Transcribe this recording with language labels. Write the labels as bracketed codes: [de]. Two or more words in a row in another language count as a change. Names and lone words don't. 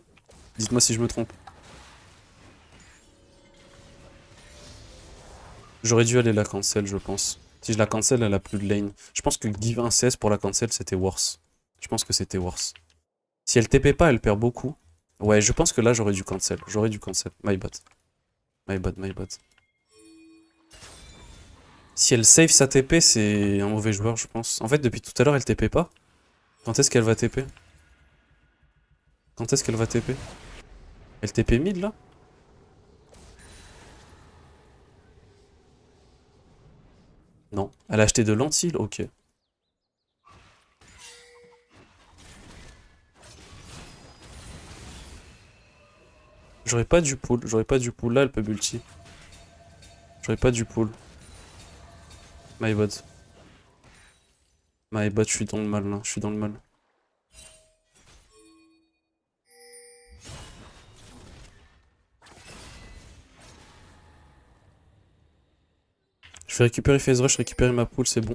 [fr] Dites-moi si je me trompe. J'aurais dû aller la cancel, je pense. Si je la cancel, elle a plus de lane. Je pense que give un CS pour la cancel, c'était worse. Je pense que c'était worse. Si elle TP pas, elle perd beaucoup. Ouais, je pense que là, j'aurais dû cancel. J'aurais dû cancel. [en] My bad. My bad, my bad. [fr] Si elle save sa TP, c'est un mauvais joueur, je pense. En fait, depuis tout à l'heure, elle TP pas. Quand est-ce qu'elle va TP? Quand est-ce qu'elle va TP? Elle TP mid, là? Non. Elle a acheté de lentilles? Ok. J'aurais pas du pull. J'aurais pas du pull. Là, elle peut multi. J'aurais pas du pull. [en] My bad. My bad, [fr] je suis dans le mal, là. Je suis dans le mal. Je vais récupérer [en] phase rush, [fr] récupérer ma pool, c'est bon.